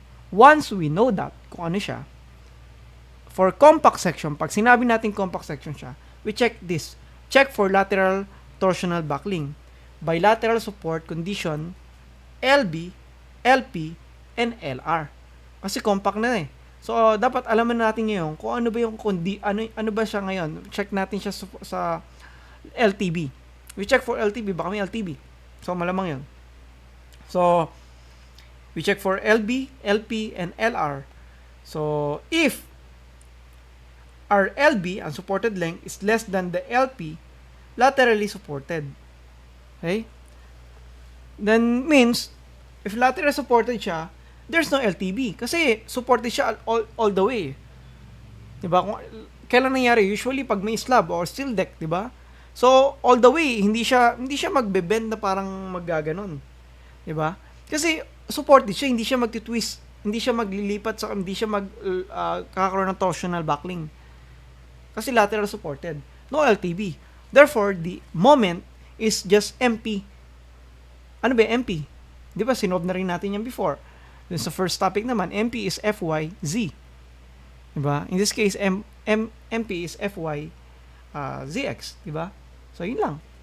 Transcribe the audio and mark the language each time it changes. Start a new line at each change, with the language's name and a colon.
English: Once we know that,
Filipino: kung ano siya,
English: for compact section,
Filipino: pag sinabi natin compact section siya,
English: we check this. Check for lateral torsional buckling. Bilateral support condition, LB, LP, and LR.
Filipino: Kasi compact na eh. So, dapat alaman natin ngayon kung ano ba yung ano ba siya ngayon. Check natin siya sa LTB.
English: We check for LTB, baka may LTB.
Filipino: So, malamang yun.
English: So, we check for LB, LP, and LR. So, if our LB, unsupported length, is less than the LP, laterally supported. Okay? Then, means, if laterally supported siya, there's no LTB.
Filipino: Kasi, supported siya
English: all the way.
Filipino: Diba? Kailan nangyari? Usually, pag may slab or steel deck, diba? So, all the way, hindi siya magbe-bend na parang maggaganon. Diba? Kasi, supported siya, hindi siya magtitwist hindi siya maglilipat sa hindi siya kakaroon ng torsional buckling.
English: Kasi lateral supported. No LTB. Therefore, the moment is just MP.
Filipino: Ano ba MP? Di ba, sinob na rin natin yan before. Then sa first topic naman, MP is FYZ. Di ba?
English: In this case, MP is FY ZX.
Filipino: Di ba? So, yun lang.